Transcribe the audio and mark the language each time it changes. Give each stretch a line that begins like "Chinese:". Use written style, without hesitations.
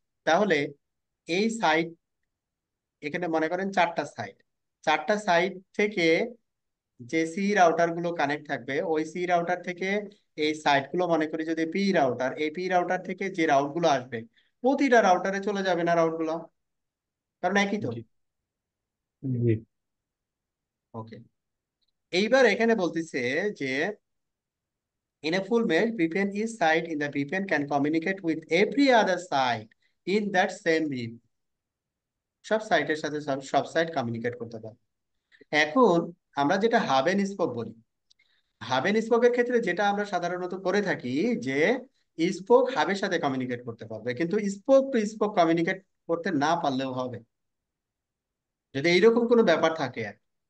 Bangla: তাহলে এই সাইট এখানে মনে করেন চারটা সাইট, চারটা সাইট থেকে যে সি রাউটার গুলো কানেক্ট থাকবে ওই সি রাউটার থেকে এই সাইট গুলো মনে করি যদি পি রাউটার, এই পি রাউটার থেকে যে রাউট গুলো আসবে প্রতিটা রাউটারে চলে যাবে না রাউট গুলো, কারণ একই তো। জি, জি। ওকে, এইবার এখানে বলতেছে যে
English: in a full mesh VPN each site in the VPN can communicate with every other site in that same VPN।
Bangla: সব সাইটের সাথে সব সব সাইট কমিউনিকেট করতে পারে। এখন আমরা যেটা হাব এন্ড স্পোক বলি, হাব এন্ড স্পোকের ক্ষেত্রে যেটা আমরা সাধারণত করে থাকি যে স্পোক হাবের সাথে কমিউনিকেট করতে পারবে, কিন্তু স্পোক টু স্পোক কমিউনিকেট করতে না পারলেও হবে যদি এইরকম কোনো ব্যাপার থাকে আর কি।